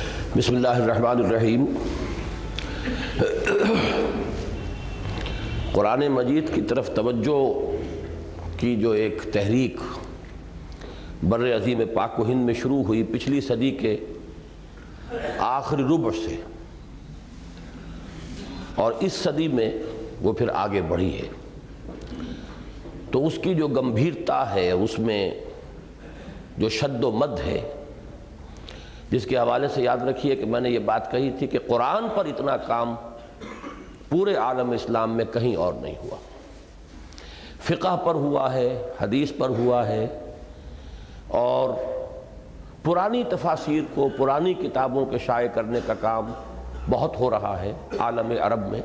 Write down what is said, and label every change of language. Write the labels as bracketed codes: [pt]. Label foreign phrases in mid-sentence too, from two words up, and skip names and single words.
[ur] بسم اللہ الرحمن الرحیم۔ قرآن مجید کی طرف توجہ کی جو ایک تحریک بر عظیم پاک و ہند میں شروع ہوئی پچھلی صدی کے آخری ربع سے، اور اس صدی میں وہ پھر آگے بڑھی ہے، تو اس کی جو گمبھیرتا ہے، اس میں جو شد و مد ہے، جس کے حوالے سے یاد رکھیے کہ میں نے یہ بات کہی تھی کہ قرآن پر اتنا کام پورے عالم اسلام میں کہیں اور نہیں ہوا۔ فقہ پر ہوا ہے، حدیث پر ہوا ہے، اور پرانی تفاسیر کو، پرانی کتابوں کے شائع کرنے کا کام بہت ہو رہا ہے عالم عرب میں۔